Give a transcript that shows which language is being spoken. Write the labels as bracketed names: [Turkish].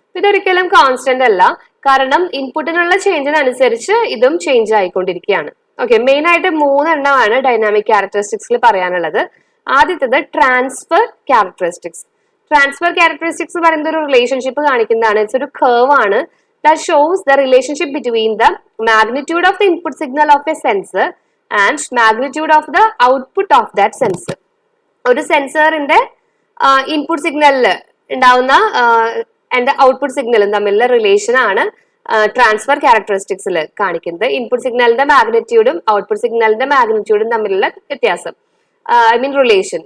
[Malayalam] ഇതൊരിക്കലും കോൺസ്റ്റന്റ് അല്ല, കാരണം ഇൻപുട്ടിനുള്ള ചേഞ്ചിനനുസരിച്ച് ഇതും ചേഞ്ച് ആയിക്കൊണ്ടിരിക്കുകയാണ്. ഓക്കെ, മെയിൻ ആയിട്ട് 3 എണ്ണമാണ് ഡൈനാമിക് ക്യാരക്ടറിസ്റ്റിക്സിൽ പറയാനുള്ളത്. ആദ്യത്തേത് ട്രാൻസ്ഫർ ക്യാരക്ടറിസ്റ്റിക്സ്. ട്രാൻസ്ഫർ ക്യാരക്ടറിസ്റ്റിക്സ് പറയുന്നത് ഒരു റിലേഷൻഷിപ്പ് കാണിക്കുന്നതാണ്. ഇറ്റ്സ് ഒരു കർവ് ആണ്. [English] that shows the relationship between the magnitude of the input signal of a sensor and magnitude of the output of that sensor. [Malayalam] ഒരു സെൻസറിന്റെ ഇൻപുട്ട് സിഗ്നലിൽ ഉണ്ടാവുന്ന ആൻഡ് ഔട്ട്പുട്ട് സിഗ്നലും തമ്മിലുള്ള റിലേഷൻ ആണ് ട്രാൻസ്ഫർ ക്യാരക്ടറിസ്റ്റിക്സിൽ കാണിക്കുന്നത്. ഇൻപുട്ട് സിഗ്നലിന്റെ മാഗ്നിറ്റ്യൂഡും ഔട്ട്പുട്ട് സിഗ്നലിന്റെ മാഗ്നിറ്റ്യൂഡും തമ്മിലുള്ള വ്യത്യാസം, ഐ മീൻ റിലേഷൻ.